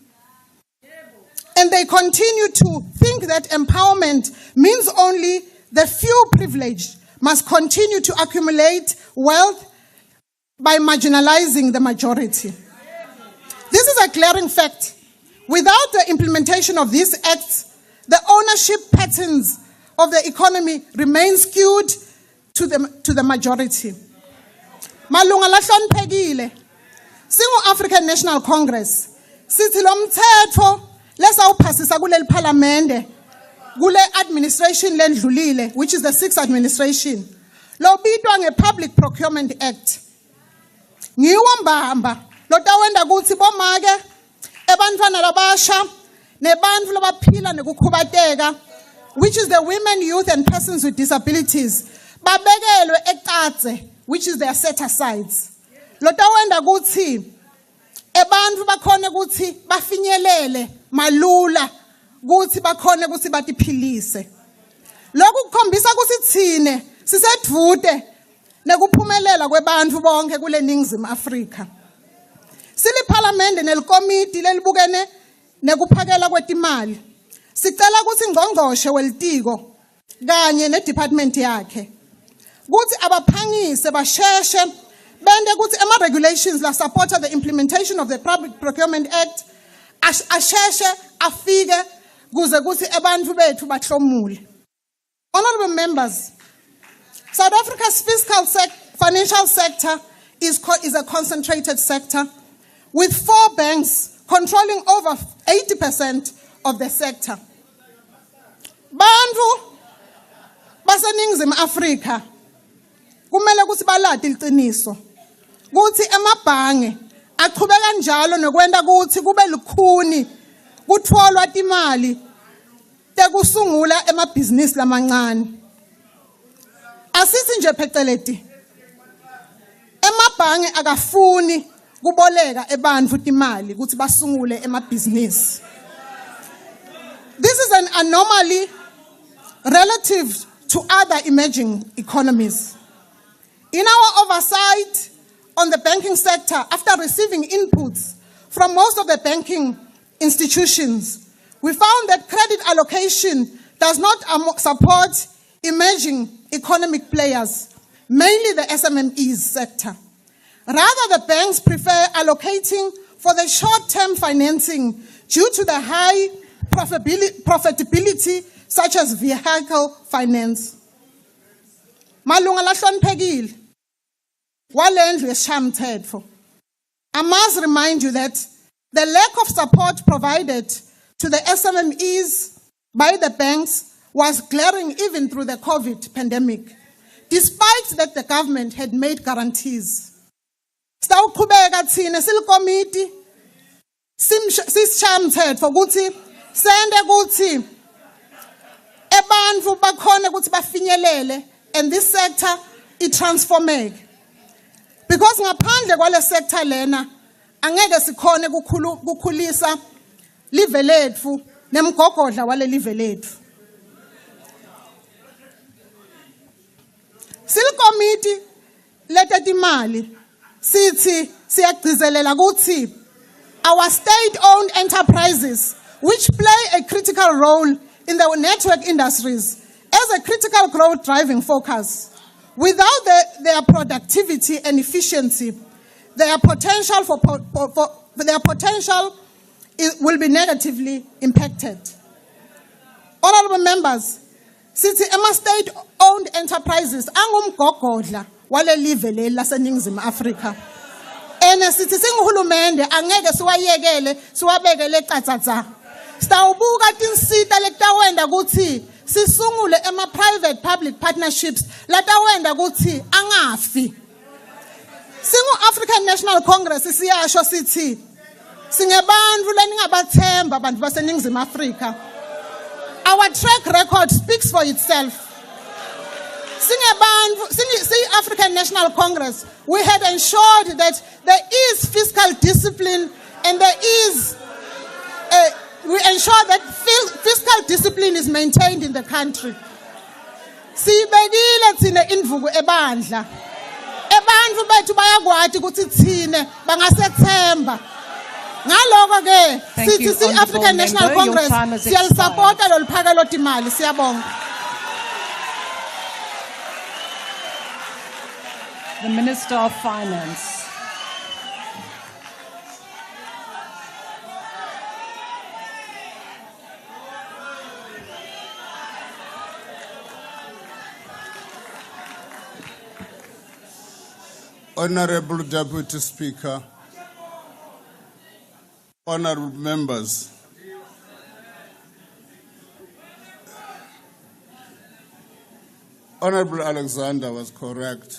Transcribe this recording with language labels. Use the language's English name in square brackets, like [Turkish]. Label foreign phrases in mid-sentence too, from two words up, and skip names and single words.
[English] And they continue to think that empowerment means only the few privileged must continue to accumulate wealth by marginalizing the majority. This is a glaring fact. Without the implementation of these acts, the ownership patterns of the economy remain skewed to the majority. [Swati] Malunga lahloniphekile, singu African National Congress, sithi lo mthetho lesawuphasisa kuleli parliamente, kule administration lendlulile, [English] which is the 6th administration, [Swati] lobitwa nge-Public Procurement Act. Ngiwo mbamba, lotawenda kutsi bomake, ebantfwana labasha, nebantfu labaphila nekukhubateka, [English] which is the women, youth, and persons with disabilities, [Swati] babekelwe ekatse, [English] which is their set-asides. [Swati] Lotawenda kutsi, ebantfu bakhone kutsi bafinyelele malula, kutsi bakhone kutsi batiphilise. Lokhu kukhombisa kutsi tsine sisedvute nekuphumelela kwebantfu bonke kule Ningizimu Afrika. Sili parliament nelikomiti lelibukene nekuphakela kwetimali. Sicela kutsi ngqongqoshe welitiko kanye nedepartment yakhe kuthi abaphangise basheshe bende kuthi regulations la [English] support the implementation of the Public Procurement Act [Swati] asheshe afike kuze kuthi ebantfu bethu bahlomule. [English] Honorable members, South Africa's financial sector is a concentrated sector with 4 banks controlling over 80% of the sector. [Swati] Bantfu baseNingizimu Afrika kumele kufanele ukuthi balade iqiniso ukuthi emabhange aqhubeka njalo nokwenda ukuthi kube lukhuni kutfolwa imali tekusungula emabhizinisi lamancane. Asithi nje pheceleti emabhange akafuni kuboleka ebantfu imali ukuthi basungule emabhizinisi. [English] This is an anomaly relative to other emerging economies. In our oversight on the banking sector, after receiving inputs from most of the banking institutions, we found that credit allocation does not support emerging economic players, mainly the SMMEs sector. Rather, the banks prefer allocating for the short-term financing due to the high profitability, such as vehicle finance. [Swati] Malunga lahloniphekile walendlu yesishayamithetho. [English] I must remind you that the lack of support provided to the SMMEs by the banks was glaring even through the COVID pandemic, despite that the government had made guarantees. [Swati] Sitawuqhubeka thina silikomiti sisishayamithetho ukuthi sende ukuthi ebantfu bakhona ukuthi bafinyelele [English] and this sector [Swati] itransformeke. Because ngaphandle kwale sector lena angeke sikhone kukhulisa live lethu nemgogodla wale live lethu. Silikomiti letetimali sithi siyagcizelela ukuthi [English] our state-owned enterprises, which play a critical role in the network industries as a critical growth driving focus, without their productivity and efficiency, their potential will be negatively impacted. Honorable members, [Swati] sithi ema state-owned enterprises angumgogodla wale live leli laseNingizimu Afrika. Sithi singuhulumende angeke siwayekele siwabekele ecathatha. Sitawubuka tinsita letawenda ukuthi sisungule ema- [English] private public partnerships [Swati] latawenda ukuthi angafi. Singu-African National Congress siyasho sithi singebantfu leningabathemba bantu baseNingizimu Afrika. [English] Our track record speaks for itself. African National Congress, we had ensured that there is fiscal discipline and we ensure that fiscal discipline is maintained in the country. [Swati] Sibekile thina indvuku ebandla. Ebantfu bethu bayakwati ukuthi thina bangasethemba. Ngaloko ke sithi si-African National Congress siyalisupporta loluphakelo timali. Siyabonga. [English] The Minister of Finance. Honorable Deputy Speaker, honorable members, Honorable Alexander was correct.